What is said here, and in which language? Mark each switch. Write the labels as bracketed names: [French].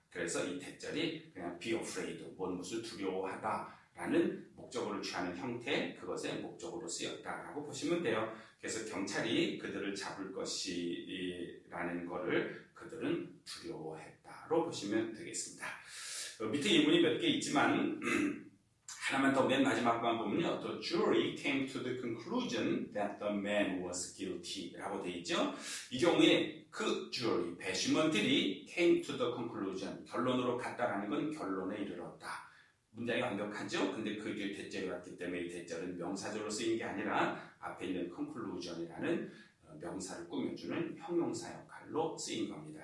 [Korean] 그래서 이 대절이 그냥 [English] be afraid, [Korean] 무엇을 두려워하다라는 목적어를 취하는 형태, 그것의 목적어로 쓰였다라고 보시면 돼요. 그래서 경찰이 그들을 잡을 것이라는 것을 그들은 두려워했다로 보시면 되겠습니다. 밑에 예문이 몇 개 있지만 하나만 더 맨 마지막 거 보면요. [English] The jury came to the conclusion that the man was guilty [Korean] 라고 되어 있죠. 이 경우에 그 jury, 배심원들이 [English] came to the conclusion, [Korean] 결론으로 갔다라는 건 결론에 이르렀다. 문장이 완벽하죠? 근데 그게 대절이 왔기 때문에 이 대절은 명사절로 쓰인 게 아니라 앞에 있는 conclusion이라는 명사를 꾸며주는 형용사 역할로 쓰인 겁니다.